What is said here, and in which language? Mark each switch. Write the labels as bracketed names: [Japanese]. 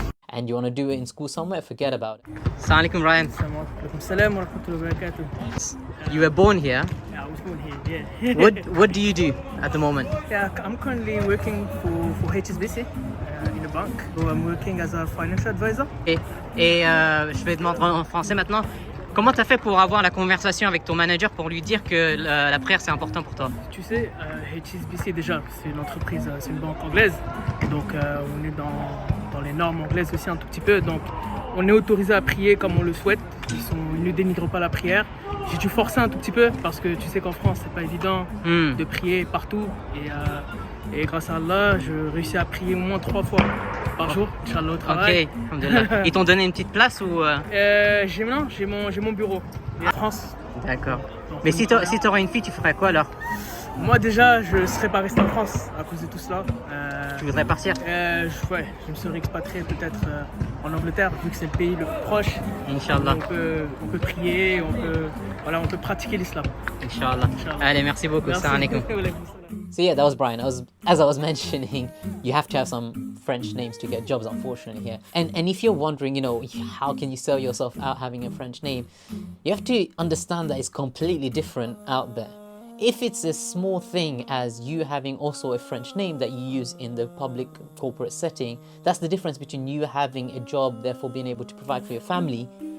[English] And you want to do it in school somewhere, forget about it. Assalamu alaikum, Ryan. You were born here. Yeah, I was born here, yeah. What do you do at the moment? Yeah, I'm currently working for HSBC in a bank. So I'm working as a financial advisor. [French] Et je vais demander en français maintenant. Comment tu as fait pour avoir la conversation avec ton manager pour lui dire que la prière c'est important pour toi? Tu sais, HSBC déjà, c'est une entreprise, c'est une banque anglaise. Donc on est dans les normes anglaises aussi un tout petit peu. Donc on est autorisé à prier comme on le souhaite. Ils ne dénigrent pas la prière. J'ai dû forcer un tout petit peu parce que tu sais qu'en France c'est pas évident de prier partout. Et grâce à Allah, je réussis à prier au moins 3 fois par jour, Inch'Allah, au travail. Ok, alhamdulillah. Ils t'ont donné une petite place ou J'ai mon bureau en France. D'accord. Mais si t'aurais une fille, tu ferais quoi alors? Moi déjà, je ne serais pas resté en France à cause de tout cela. Tu voudrais partir? Je me serais expatrié peut-être en Angleterre, vu que c'est le pays le plus proche. Inch'Allah. On peut prier, on peut pratiquer l'islam. [English] Inch'Allah. [French] Allez, merci beaucoup. [English] Assalamu alaikum. So yeah, that was Brian. As I was mentioning, you have to have some French names to get jobs, unfortunately, here. And if you're wondering, how can you sell yourself out having a French name, you have to understand that it's completely different out there. If it's a small thing as you having also a French name that you use in the public corporate setting, that's the difference between you having a job, therefore being able to provide for your family.